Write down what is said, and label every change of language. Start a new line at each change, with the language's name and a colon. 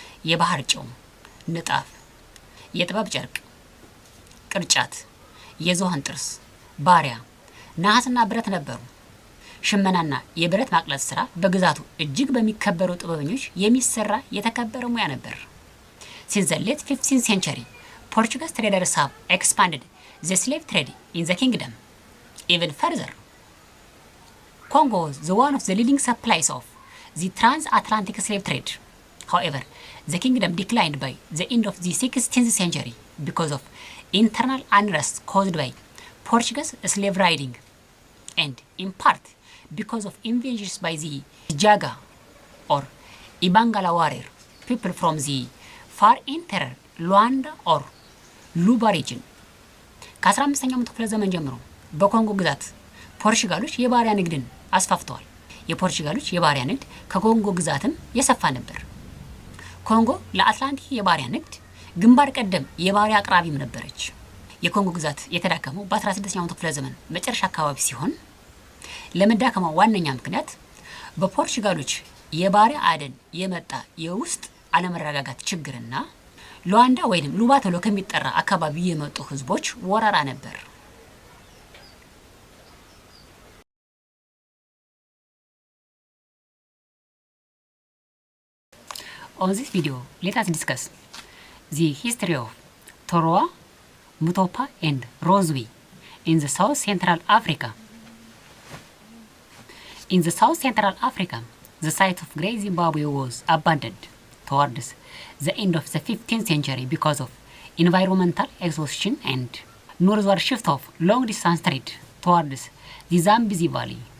Amharic: የባህር ጨው፣ ንጣፍ፣ የጥበብ ጨርቅ፣ ቅርጫት፣ የዝሆን ጥርስ፣ ባሪያ፣ ነሐስና ብረት ነበሩ። ሽመናና የብረት ማቅለጥ ስራ በግዛቱ እጅግ በሚከበሩ ጥበበኞች የሚሰራ የተከበረ ሙያ ነበር።
English: Since the late 15th century, Portuguese traders have expanded the slave trade in the kingdom even further. Congo was one of the leading suppliers of the transatlantic slave trade. However, the kingdom declined by the end of the 16th century because of internal unrest caused by Portuguese slave raiding and in part because of invasions by the Jaga or Ibangala warrior people from the far interior Luanda or Luba region.
Amharic: ከ15ኛው ክፍለ ዘመን ጀምሮ በኮንጎ ግዛት ፖርቹጋሎች የባሪያ ንግድን አስፋፍተዋል። የፖርቹጋሎች የባሪያ ንግድ ከኮንጎ ግዛትም የሰፋ ነበር። ኮንጎ ለአትላንቲክ የባሪያ ንግድ ግንባር ቀደም የባሪያ አቅራቢም ነበረች። የኮንጎ ግዛት የተዳከመው በ16ኛው ክፍለ ዘመን መጨረሻ አካባቢ ሲሆን ለመዳከማው ዋነኛ ምክንያት በፖርቹጋሎች የባሪያ አደን የመጣ የውስጥ አለመረጋጋት ችግርና ሉዋንዳ ወይንም ሉባ ተብሎ ከሚጠራ አካባቢ የመጡ ህዝቦች ወረራ ነበር።
English: On this video, let us discuss the history of Toroa Mutopa and Rozwe in the South Central Africa. In the South Central Africa, the site of Great Zimbabwe was abandoned towards the end of the 15th century because of environmental exhaustion and northward shift of long-distance trade towards the Zambezi Valley.